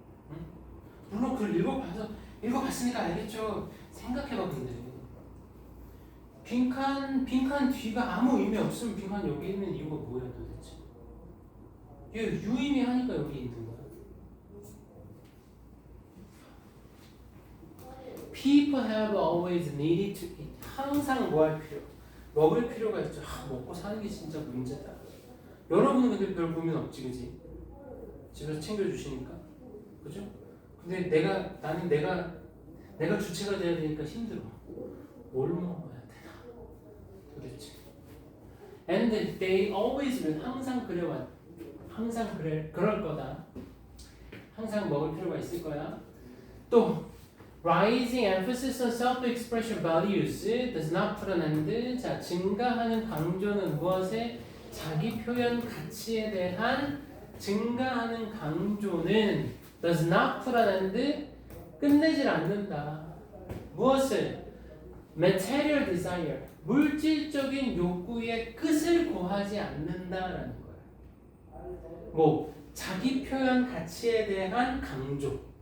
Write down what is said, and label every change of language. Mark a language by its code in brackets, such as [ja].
[ko] 응? 물론 글 읽어봤으니까 알겠죠. 생각해봐. 근데 빈칸 뒤가 아무 의미 없으면 빈칸 여기 있는 이유가 뭐야 도대체? 얘 유의미하니까 여기 있는 거야. [en] People have always needed to eat. [ko] 항상 뭐 할 필요? 먹을 필요가 있죠. 먹고 사는 게 진짜 문제다. 여러분은 근데 별 고민 없지, 그지? 집에서 챙겨주시니까, 그죠? 근데 나는 내가 주체가 돼야 되니까 힘들어. 뭘 먹어야 되나? 도대체. [en] And they always will. [ko] 항상 그래왔. 항상 그럴 거다. 항상 먹을 필요가 있을 거야. [en] 또 rising emphasis on self-expression values does not put an end. [ko] 자, 증가하는 강조는 무엇에? 자기 표현 가치에 대한 증가하는 강조는 [en] does not put an end. [ko] 끝내질 않는다. 무엇을? [en] material desire. [ko] 물질적인 욕구의 끝을 고하지 않는다라는 거야. 뭐 자기 표현 가치에 대한 강조.